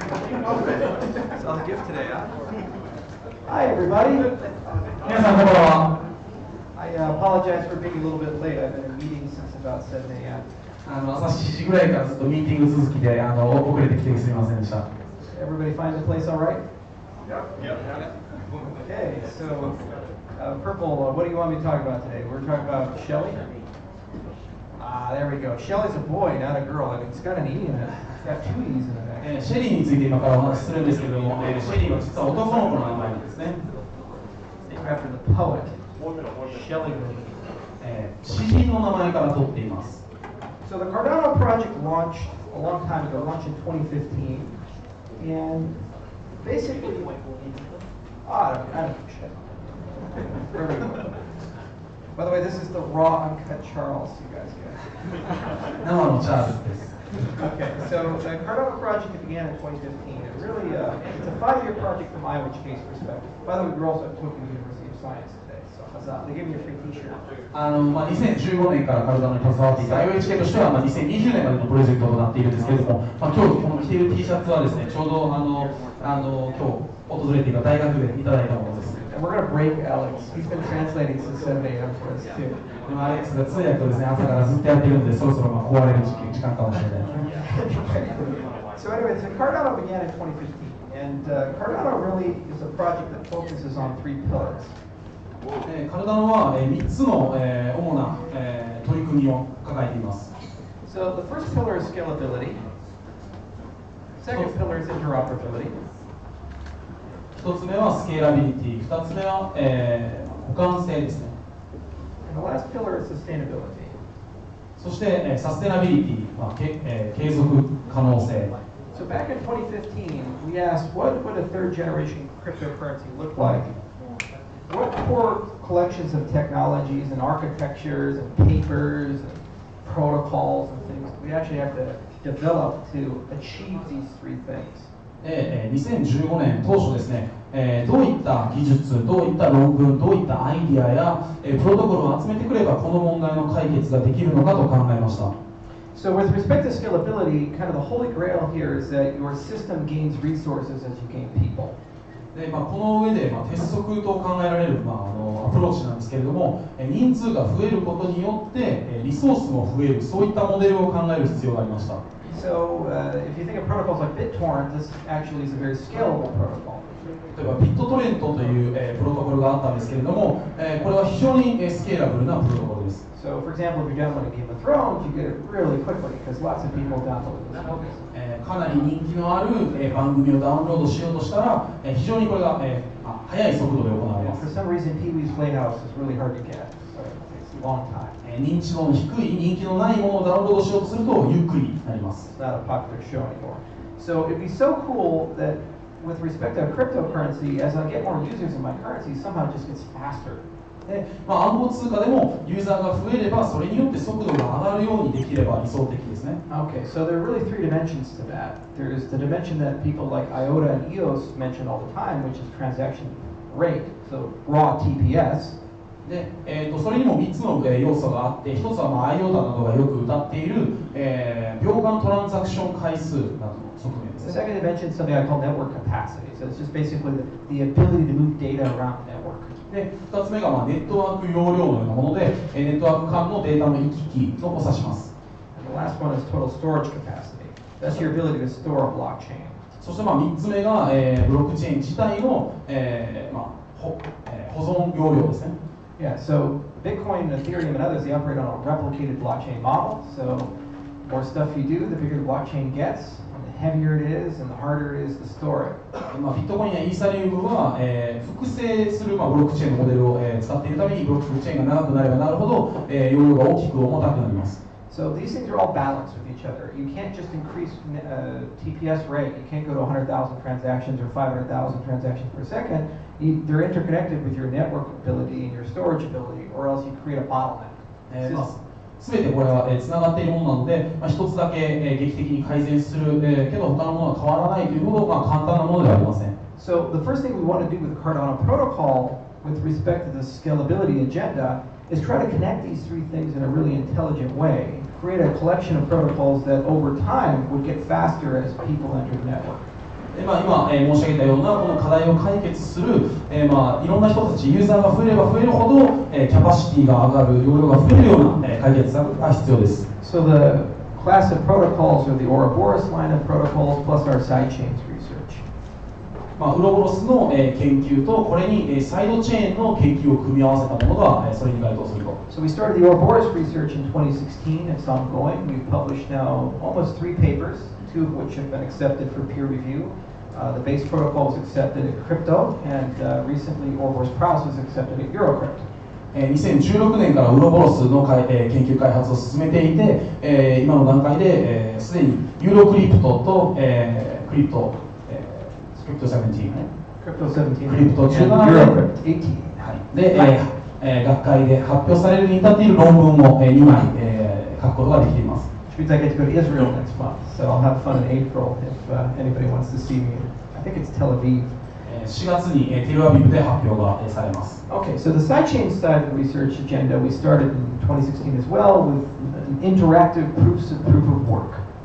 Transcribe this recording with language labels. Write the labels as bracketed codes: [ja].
[en] So I'll give today, huh? Hi, everybody. [ja] 皆さん、こんばんは。 [en] I apologize for being a little bit late. I've been in meetings since about 7 a.m. [ja] 朝7時ぐらいからずっとミーティング続きで遅れてきてすみませんでした。 [en] Everybody find the place all right? Yep. Okay, so Purple, what do you want me to talk about today? We're talking about Shelley? There we go. Shelley's a boy, not a girl. It's got an E in it. It's got 2 E's in it, actually. [ja] シェリーについて今からお話しするんですけれども、シェリーは実は男の子の名前なんですね。 [en] After the poet, Shelley. [ja] 詩人の名前から取っています。 [en] So the Cardano project launched a long time ago, launched in 2015, and basically, I don't know, shit. By the way, this is the raw uncut Charles you guys get. Okay, so the Cardano project began in 2015. It really, it's a 5-year project from IMHK's perspective. By the way, we're also at Tokyo University of Science today, so they gave me a free T-shirt. [ja] 2015年からカルダノに携わっていた IOHK としては2020年までのプロジェクトとなっているんですけれども、今日この着ている T シャツはですね、ちょうど今日訪れていた大学でいただいたものです。 [en] And we're going to break Alex. He's been translating since 7 a.m. for us too. [ja] でもアレックスが通訳をですね、朝からずっとやってるんで、そろそろ壊れる時間かもしれない。 [en] So anyway, so Cardano began in 2015, and Cardano really is a project that focuses on 3 pillars. [ja] カルダノは3つの主な取り組みを抱えています。 [en] So the first pillar is scalability. Second pillar is interoperability. [ja] 1つ目はスケーラビリティ、2つ目は互換性ですね。 [en] And the last pillar is sustainability. [ja] そしてサステナビリティ、継続可能性。 [en] So back in 2015, we asked what would a third generation cryptocurrency look like? What core collections of technologies and architectures and papers and protocols and things do we actually have to develop to achieve these 3 things? [ja] 2015年当初ですね、どういった技術、どういった論文、どういったアイディアや、プロトコルを集めてくればこの問題の解決ができるのかと考えました。 [en] So with respect to scalability, kind of the holy grail here is that your system gains resources as you gain people. [ja] でこの上で、鉄則と考えられる、アプローチなんですけれども、人数が増えることによって、リソースも増える、そういったモデルを考える必要がありました。 [en] So if you think of protocols like BitTorrent, this actually is a very scalable protocol. [ja] 例えばビットトレントという、プロトコルがあったんですけれども、これは非常に、スケーラブルなプロトコルです。 [en] So, for example, if you're downloading Game of Thrones, you get it really quickly because lots of people download this movie. [ja] かなり人気のある、番組をダウンロードしようとしたら、非常にこれが、速い速度で行われます。 [en] For some reason, Pee-wee's Playhouse is really hard to get, so it takes a long time. [ja] 認知度の低い、人気のないものをダウンロードしようとするとゆっくりになります。 [en] It's not a popular show anymore. So it'd be so cool that with respect to cryptocurrency, as I get more users in my currency, somehow it just gets faster. [ja] 暗号通貨でもユーザーが増えればそれによって速度が上がるようにできれば理想的ですね。 [en] Okay, so there are really three dimensions to that. There's the dimension that people like IOTA and EOS mention all the time, which is transaction rate, so raw TPS. [ja] でそれにも3つの要素があって、1つはIOTA などがよく謳っている、秒間トランザクション回数などの側面ですね。 [en] The second dimension is something I call network capacity. So it's just basically the ability to move data around the network. [ja] で2つ目がネットワーク容量のようなもので、ネットワーク間のデータの行き来を指します。 [en] And the last one is total storage capacity. That's your ability to store a blockchain. [ja] そして3つ目が、ブロックチェーン自体の、保存容量ですね。 [en] Yeah, so Bitcoin, Ethereum, and others, they operate on a replicated blockchain model. So the more stuff you do, the bigger the blockchain gets. The heavier it is, and the harder it is to store it. [ja] ビットコインやイーサリウムは、複製する、ブロックチェーンのモデルを、使っているためにブロックチェーンが長くなればなるほど、容量が大きく重たくなります。 [en] So these things are all balanced with each other. You can't just increase TPS rate. You can't go to 100,000 transactions or 500,000 transactions per second. They're interconnected with your network ability and your storage ability, or else you create a bottleneck. [ja] すべてこれはつながっているものなので、一つだけ劇的に改善するけど他のものは変わらないというほど簡単なものではありません。 [en] So the first thing we want to do with the Cardano protocol with respect to the scalability agenda is try to connect these three things in a really intelligent way, create a collection of protocols that over time would get faster as people enter the network. [ja] 今、申し上げたようなこの課題を解決する、いろんな人たち、ユーザーが増えれば増えるほど、キャパシティが上がる、容量が増えるような、解決策が必要です。 [en] So the class of protocols are the Ouroboros line of protocols plus our sidechains research. [ja] ウロボロスの、研究とこれに、サイドチェーンの研究を組み合わせたものが、それに該当すると。 [en] So we started the Ouroboros research in 2016. It's ongoing. We've published now almost 3 papers, 2 of which have been accepted for peer review. The base protocol was accepted at Crypto, and recently Ouroboros Praus was accepted at Eurocrypt. [ja] 2016年からウロボロスの研究開発を進めていて、今の段階ですでにユーロクリプトと、クリプト17、クリプト17、クリプト17で、で、学会で発表されるに至っている論文を2枚、書くことができています。 [en] Which means I get to go to Israel next month, so I'll have fun in April if anybody wants to see me. I think it's Tel Aviv. [ja] 4月にテルアビブで発表がされます。 [en] Okay, so the sidechain side of the research agenda we started in 2016 as well with interactive proof of work.